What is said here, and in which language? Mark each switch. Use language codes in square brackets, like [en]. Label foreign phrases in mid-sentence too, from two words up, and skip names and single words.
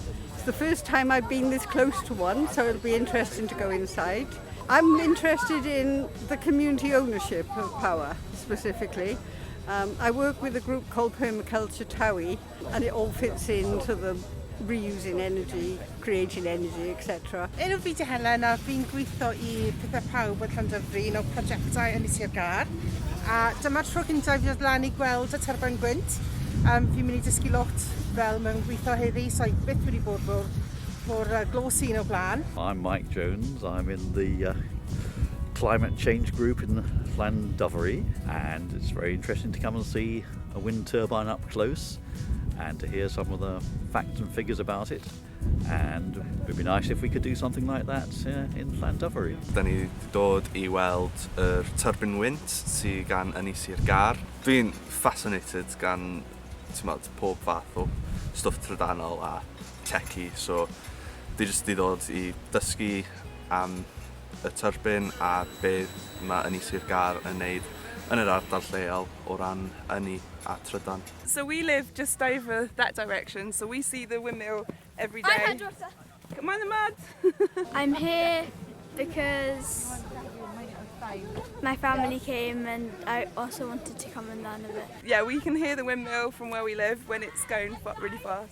[en] It's the first time I've been this close to one, so it'll be interesting to go inside. I'm interested in the community ownership of power specifically. I work with a group called Permaculture Taith, and it all fits into the reusing energy, creating energy, etc. [cy] Enw fi 'di Helen a fi'n gweithio I Pethau Pawb yn Llandyfri o prosiectau yn y Sir Gar. A dyma'r tro gyntaf fi ddod lan I gweld y turbine gwynt. Fi'n mynd I dysgu lot fel mewn gweithio heddi, so I byth wedi bod mor glos un o blaen. [en] I'm Mike Jones. I'm in the climate change group in Llandyfri, and it's very interesting to come and see a wind turbine up close and to hear some of the facts and figures about it, and it would be nice if we could do something like that in Llandyfri. [cy] Da ni dod I weld yr turbine wynt sy gan yn Sir Gar. Dwi'n fascinated gan pob fath o stwff trydanol a techy, so dwi jyst I ddod I dysgu am y turbine a beth mae yn Sir Gar yn neud yn yr ardal lleol o ran ynni a trydan. [en] So we live just over that direction, so we see the windmill every day. Hi, Come on the mud! I'm here because my family came and I also wanted to come and learn a bit. Yeah, we can hear the windmill from where we live when it's going really fast.